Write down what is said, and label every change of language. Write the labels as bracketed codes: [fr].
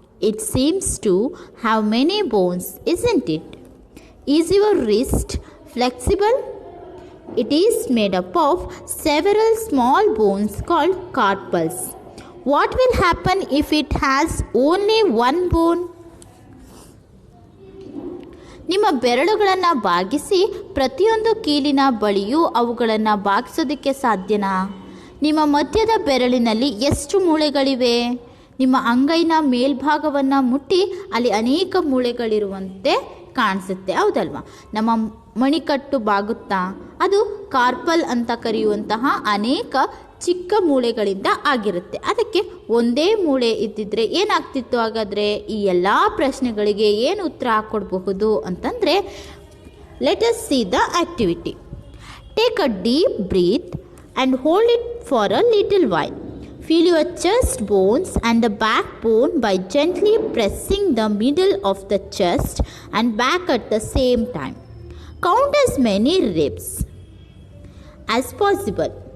[en] It seems to have many bones, isn't it? Is your wrist flexible? It is made up of several small bones called carpals. What will happen if it has only one bone? [kn] ನಿಮ್ಮ ಬೆರಳುಗಳನ್ನು ಬಾಗಿಸಿ ಪ್ರತಿಯೊಂದು ಕೀಲಿನ ಬಳಿಯೂ ಅವುಗಳನ್ನು ಬಾಗಿಸೋದಕ್ಕೆ ಸಾಧ್ಯನಾ? ನಿಮ್ಮ ಮಧ್ಯದ ಬೆರಳಿನಲ್ಲಿ ಎಷ್ಟು ಮೂಳೆಗಳಿವೆ? ನಿಮ್ಮ ಅಂಗೈನ ಮೇಲ್ಭಾಗವನ್ನು ಮುಟ್ಟಿ ಅಲ್ಲಿ ಅನೇಕ ಮೂಳೆಗಳಿರುವಂತೆ ಕಾಣಿಸುತ್ತೆ, ಹೌದಲ್ವಾ? ನಮ್ಮ ಮಣಿಕಟ್ಟು ಬಾಗುತ್ತಾ? ಅದು ಕಾರ್ಪಲ್ ಅಂತ ಕರೆಯುವಂತಹ ಅನೇಕ ಚಿಕ್ಕ ಮೂಳೆಗಳಿಂದ ಆಗಿರುತ್ತೆ. ಅದಕ್ಕೆ ಒಂದೇ ಮೂಳೆ ಇದ್ದಿದ್ರೆ ಏನಾಗ್ತಿತ್ತು? ಹಾಗಾದರೆ ಈ ಎಲ್ಲ ಪ್ರಶ್ನೆಗಳಿಗೆ ಏನು ಉತ್ತರ ಕೊಡಬಹುದು ಅಂತಂದರೆ, [en] Let us see the activity. Take a deep breath and hold it for a little while. Feel your chest bones and the backbone by gently pressing the middle of the chest and back at the same time. Count as many ribs as possible.